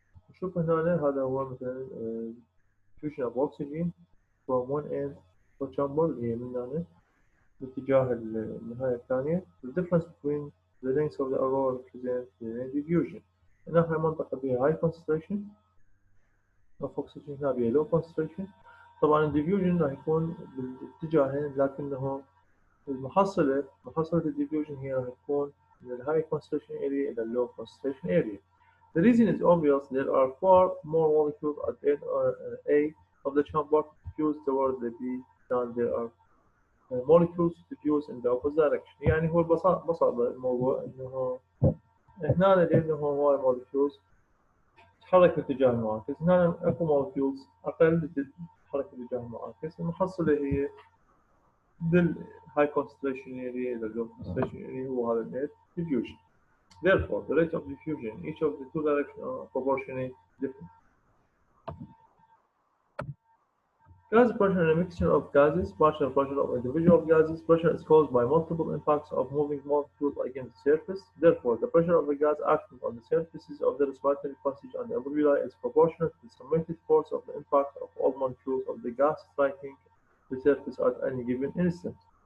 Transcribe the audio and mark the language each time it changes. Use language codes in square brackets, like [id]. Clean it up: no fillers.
[ar] نشوف هنا هذا هو مثلا [en] diffusion of oxygen from one end of the chamber [ar] اللي هي من هنا باتجاه النهاية الثانية. [en] The difference between the lengths of the aurora represents the net diffusion. [ar] هنا هاي منطقة بها [en] high concentration of oxygen, [ar] هنا بها [en] low concentration. [ar] طبعا الديفيوجن راح يكون بالاتجاهين، لكنه محصلة الديفيوجن هي راح تكون من الهاي [en] concentration area [ar] إلى [en] low concentration area. The reason is obvious. There are far more molecules at end A of the chamber diffused towards the B than there are molecules diffused in the opposite direction. [ar] يعني هو ببساطة الموضوع إنه هنا لأنه هواي molecules تتحرك باتجاه المعاكس، هنا اكو molecules أقل تتحرك باتجاه المعاكس. المحصلة هي بالهاي [en] concentration area [ar] إلى [en] low concentration area [ar] هو هذا النت diffusion. [en] Therefore, the rate of diffusion in each of the two directions are proportionally different. Gas pressure in a mixture of gases, partial pressure of individual gases. Pressure is caused by multiple impacts of moving molecules against the surface. Therefore, the pressure of a gas acting on the surfaces of the respiratory passage and alveoli is proportional to the summated force of the impact of all molecules of the gas striking the surface at any given instant.